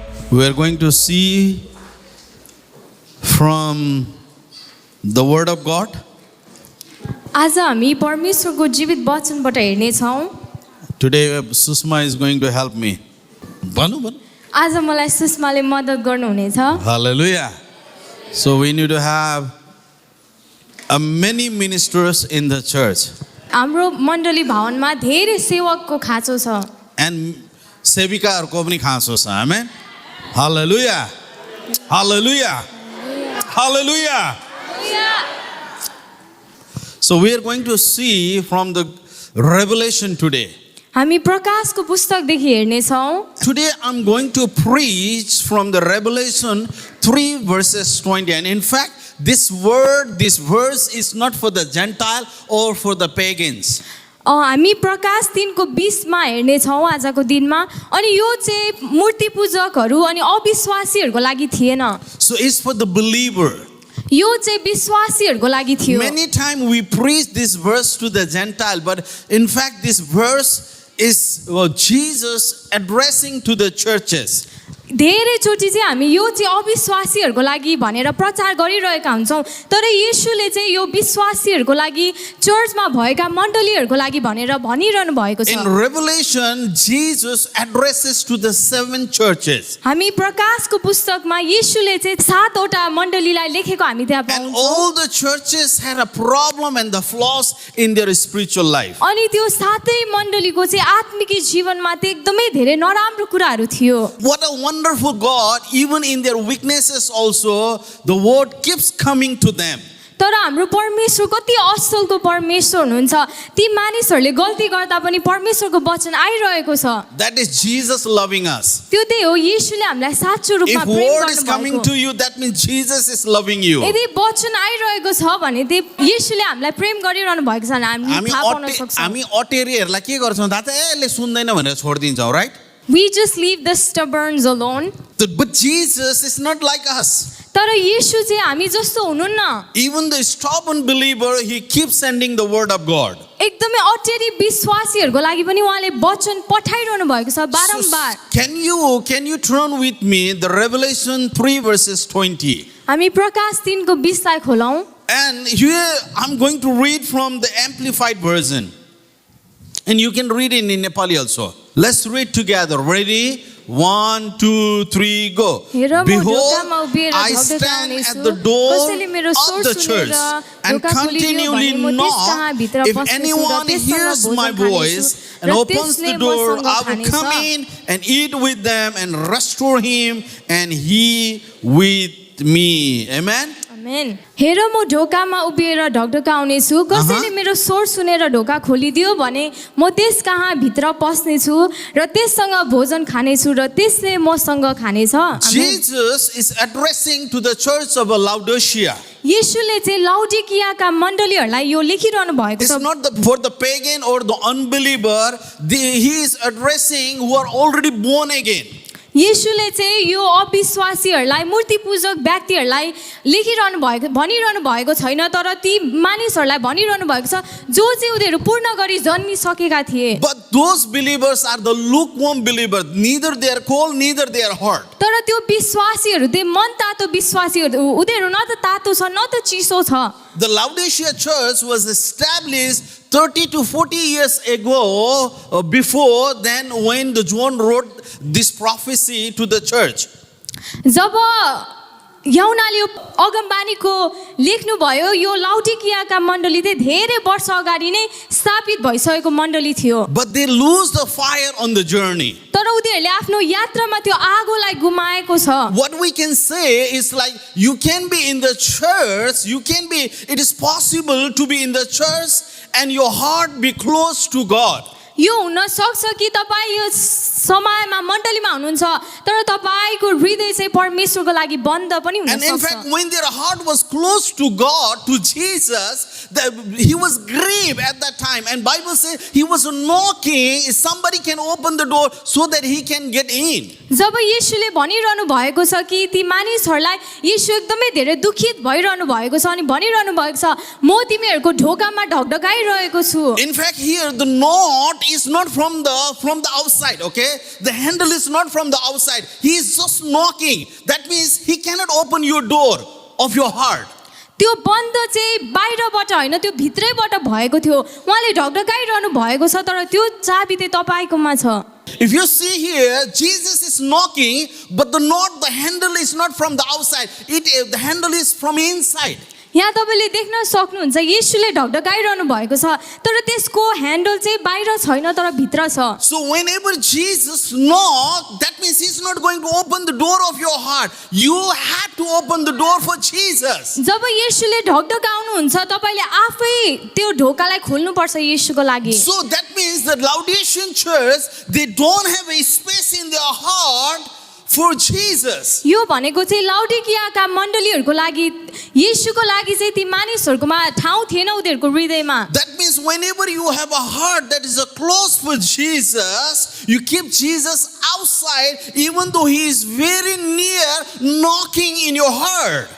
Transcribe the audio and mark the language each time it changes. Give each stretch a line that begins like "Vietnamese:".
English: We are going to see from the Word of God.
Nepali: आज हामी परमेश्वरको जीवित वचनबाट हेर्ने छौं.
English: Today Susma is going to help me. Banu.
Nepali: आज मलाई सुषमाले मद्दत गर्नुहुनेछ.
English: Hallelujah. So we need to have many ministers in the church.
Nepali: हाम्रो मण्डली भवनमा धेरै सेवकको खाँचो छ. And सेविकाहरुको पनि खाँचो छ.
English: Amen. Hallelujah. Hallelujah. Hallelujah. So we are going to see from the Revelation today.
Nepali: हामी प्रकाशको पुस्तकदेखि हेर्ने छौं.
English: Today I'm going to preach from the Revelation 3 verses 20. And in fact, this verse is not for the Gentile or for the pagans.
Nepali: हामी प्रकाश 3 को 20 मा हेर्ने छौं आजको दिनमा. अनि यो चाहिँ मूर्ति पूजकहरू अनि अविश्वासीहरूको लागि थिएन.
English: So it's for the believer.
Nepali: यो चाहिँ विश्वासीहरूको लागि थियो.
English: Many times we preach this verse to the Gentile, but in fact this verse is Jesus addressing to the churches.
Nepali: धेरै चोटी चाहिँ हामी यो चाहिँ अविश्वासीहरूको लागि भनेर प्रचार गरिरहेका हुन्छौं. तर येशूले चाहिँ यो विश्वासीहरूको लागि चर्चमा भएका मण्डलीहरूको लागि भनेर भनिरहनु भएको छ.
English: In Revelation, Jesus addresses to the 7 churches.
Nepali: हामी प्रकाशको पुस्तकमा येशूले चाहिँ 7 वटा मण्डलीलाई लेखेको हामी त्यहाँ
English: And all the churches had a problem and the flaws in their spiritual life.
Nepali: अनि त्यो सातै मण्डलीको चाहिँ आत्मिक जीवनमा चाहिँ एकदमै धेरै नराम्रो कुराहरू थियो.
English: What a wonderful God, even in their weaknesses also, the word keeps coming to them.
Nepali: तर हाम्रो परमेश्वर कति असलको परमेश्वर हुनुहुन्छ. ती मानिसहरूले गल्ती गर्दा पनि परमेश्वरको वचन आइरहेको छ.
English: That is Jesus loving us.
Nepali: त्यो त्यही हो येशूले हामीलाई साँचो रूपमा
English: If
Nepali: प्रेम
English: word is coming
Nepali: गर्नुभएको.
English: to you, that means Jesus is loving you.
Nepali: यदि वचन आइरहेको छ भने त्यही येशूले हामीलाई प्रेम गरिरहनु भएको छ हामी हामी थाहा पाउन सक्छौं. अटेरीहरूलाई के गर्छौं दादा यसले सुन्दैन भनेर छोड्दिन्छौं, right?
English: We just leave the stubborns alone. But Jesus is not like us.
Nepali: तर येशू चाहिँ हामी जस्तो हुनुहुन्न.
English: Even the stubborn believer, he keeps sending the word of God.
Nepali: एकदमै अटेरी विश्वासीहरूको लागि पनि उहाँले वचन पठाइरहनु भएको छ बारम्बार.
English: So can you turn with me the Revelation 3 verses 20?
Nepali: हामी प्रकाश 3 को 20 लाई खोलौं.
English: And here I'm going to read from the Amplified version. And you can read it in Nepali also. Let's read together. Ready? 1, 2, 3, go. Behold, I stand at the door of the church and continually knock. If anyone hears my voice and opens the door, I will come in and eat with them and restore him and he with me. Amen.
Nepali: आमेन. हेर म ढोकामा उभिएर ढकढकाउने छु. कसैले मेरो स्वर सुनेर ढोका खोलिदियो भने म त्यस कहाँ भित्र पस्ने छु र त्यससँग भोजन खाने छु र त्यसले मसँग खानेछ.
English: Jesus is addressing to the church of Laodicea.
Nepali: येशूले चाहिँ लाउडिकियाका मण्डलीहरूलाई यो लेखिरहनु भएको
English: It's
Nepali: छ.
English: not for the pagan or the unbeliever. He is addressing who are already born again.
Nepali: येशूले चाहिँ यो अविश्वासीहरूलाई मूर्ति पूजक व्यक्तिहरूलाई लेखिरहनु भएको भनिरहनु भएको छैन. तर ती मानिसहरूलाई भनिरहनु भएको छ जो चाहिँ उनीहरू पूर्ण गरी जन्मिसकेका थिए.
English: But those believers are the lukewarm believers. Neither they are cold, neither they are hot.
Nepali: तर त्यो विश्वासीहरू त्यो मन तातो विश्वासीहरू उनीहरू न त तातो छ न त चिसो छ.
English: The Laodicea church was established 30 to 40 years ago, before then when the John wrote this prophecy to the church.
Nepali: जब यहुनाले यो अगमबानीको लेख्नुभयो यो लाउडिकियाका मण्डली चाहिँ धेरै वर्ष अगाडि नै स्थापित भइसकेको मण्डली थियो.
English: But they lose the fire on the journey.
Nepali: तर उनीहरूले आफ्नो यात्रामा त्यो आगोलाई गुमाएको छ.
English: What we can say is like you can be in the church, it is possible to be in the church and your heart be close to God.
Nepali: यो हुन सक्छ कि तपाई यो समयमा मण्डलीमा हुनुहुन्छ तर तपाईको हृदय चाहिँ परमेश्वरको लागि बन्द पनि हुन सक्छ.
English: And in fact, when their heart was close to God, to Jesus, he was grieved at that time. And Bible says he was knocking. Somebody can open the door so that he can get in.
Nepali: जब येशूले भनिरहनु भएको छ कि ती मानिसहरूलाई येशू एकदमै धेरै दुखित भइरहनु भएको छ अनि भनिरहनु भएको छ म तिमीहरूको ढोकामा ढकढकाइरहेको छु.
English: In fact, here the knot is not from the outside, okay? the handle is not from the outside. He is just knocking. That means he cannot open your door of your heart.
Nepali: त्यो बन्द चाहिँ बाहिरबाट होइन त्यो भित्रैबाट भएको थियो उहाँले ढकढकाइरहनु भएको छ तर त्यो चाबी चाहिँ तपाईँकोमा छ
English: If you see here, Jesus is knocking, but the handle is not from the outside. The handle is from inside.
Nepali: यहाँ तपाईँले देख्न सक्नुहुन्छ येशूले ढकढकाइरहनु भएको छ तर त्यसको ह्यान्डल चाहिँ बाहिर छैन तर भित्र छ
English: So whenever Jesus knocks, that means he's not going to open the door of your heart. You have to open the door for Jesus.
Nepali: जब येशूले ढकढकाउनुहुन्छ तपाईँले आफै त्यो ढोकालाई खोल्नुपर्छ येशूको लागि
English: So that means the Laodicean church, they don't have a space in their heart for Jesus.
Nepali: यो भनेको चाहिँ लाउडिकियाका मण्डलीहरूको लागि येशूको लागि चाहिँ ती मानिसहरूकोमा ठाउँ थिएन उनीहरूको हृदयमा
English: That means whenever you have a heart that is a close for Jesus, you keep Jesus outside even though he is very near knocking in your heart.